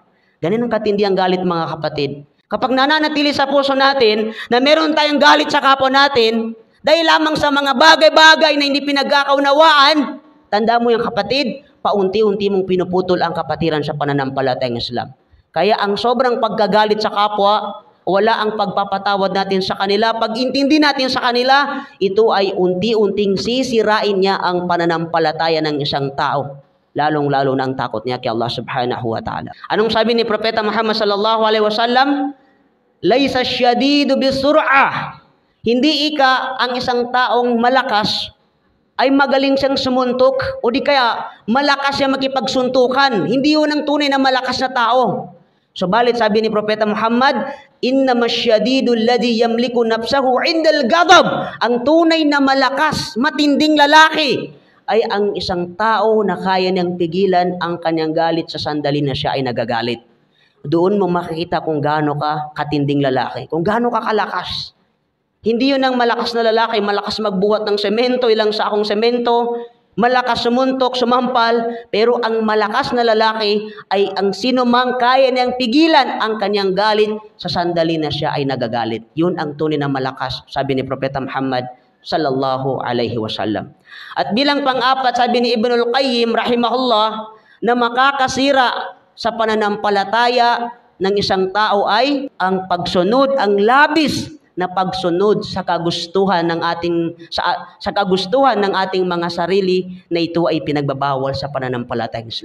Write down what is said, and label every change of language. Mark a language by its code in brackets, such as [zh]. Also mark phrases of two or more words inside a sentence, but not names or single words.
[tl] Ganun ang katindi ang galit mga kapatid. Kapag nananatili sa puso natin na meron tayong galit sa kapwa natin, dahil lamang sa mga bagay-bagay na hindi pinagkakaunawaan, tanda mo yung kapatid, paunti-unti mong pinuputol ang kapatiran sa pananampalatayang Islam. Kaya ang sobrang pagkagalit sa kapwa, wala ang pagpapatawad natin sa kanila. Pag intindi natin sa kanila, ito ay unti-unting sisirain niya ang pananampalataya ng isang tao. Lalong-lalo na ang takot niya kay Allah [ar] سبحانه وتعالى. [tl] Anong sabi ni Propeta Muhammad [ar] صلى الله عليه وسلم? ليس الشديد بالصرعة. [tl] Hindi ang isang taong malakas ay magaling siyang sumuntok o di kaya malakas siya makipagsuntukan. Hindi yun ang tunay na malakas na tao. Subalit sabi ni Propeta Muhammad, [ar] إنما الشديد الذي يملك نفسه عند الغضب. [tl] Ang tunay na malakas, matinding lalaki ay ang isang tao na kaya niyang pigilan ang kanyang galit sa sandali na siya ay nagagalit. Doon mo makikita kung gaano ka katinding lalaki, kung gaano ka kalakas. Hindi yun ang malakas na lalaki, malakas magbuhat ng semento, ilang sakong semento, malakas sumuntok, sumampal, pero ang malakas na lalaki ay ang sinumang kaya niyang pigilan ang kanyang galit sa sandali na siya ay nagagalit. Yun ang tunay na malakas, sabi ni Propeta Muhammad [ar] صلى الله عليه وسلم. [tl] At bilang pang-apat, sabi ni Ibnul Qayyim rahimahullah, na makakasira sa pananampalataya ng isang tao ay ang pagsunod, ang labis na pagsunod sa kagustuhan ng ating mga sarili, na ito ay pinagbabawal sa pananampalatayang Islam.